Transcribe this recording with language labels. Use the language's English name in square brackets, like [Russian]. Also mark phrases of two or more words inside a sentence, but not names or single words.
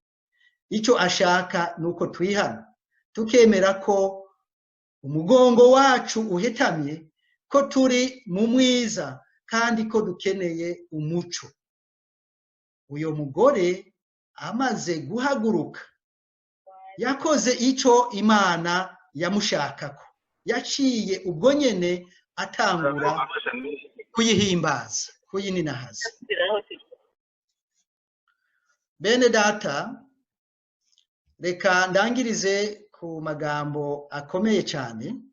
[Rundi] Icyo ashaka nuko twihana, tukemera ko umugongo wacu uhetamye, ko turi mu mwiza kandi ko dukeneye umuco. Uyo mugore amaze guhaguruka yakoze icyo Imana yamushakako, yaciye ubwo nyene atangura kuyihimbaza, kuyininahaza. Bene data, reka ndangirize ku magambo akomeye cyane.